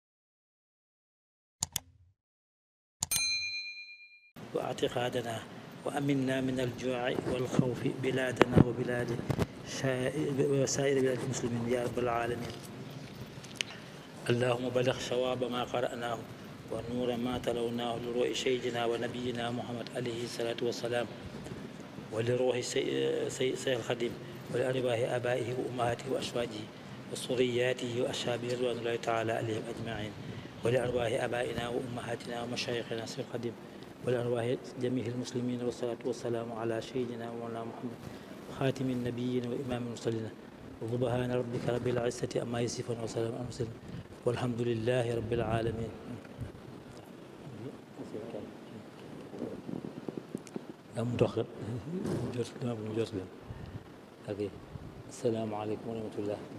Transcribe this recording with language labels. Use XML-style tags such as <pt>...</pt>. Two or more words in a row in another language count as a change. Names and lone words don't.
<ar>وأعتقنا وآمنا من الجوع والخوف بلادنا وبلاد سائر بلاد المسلمين يا رب العالمين اللهم بلغ ثواب ما قرأناه ونور ما تلوناه لروح سيدنا ونبينا Muhammad عليه الصلاة والسلام ولروح Seex al-Xadiim ولأرواح آبائه وأمهاته وأزواجه وذرياته وأصحابه رضوان الله تعالى عليهم أجمعين ولأرواح آبائنا وأمهاتنا ومشايخنا Seex al-Xadiim ولأرواح جميع المسلمين والصلاة والسلام على سيدنا ومولانا Muhammad خاتم النبيين وإمام المرسلين سبحان ربك رب العزة عما يصفون وسلام على المرسلين والحمد لله رب العالمين.</ar> <wo>am dox mu jot leen ok</wo> <ar>السلام عليكم ورحمة الله.</ar>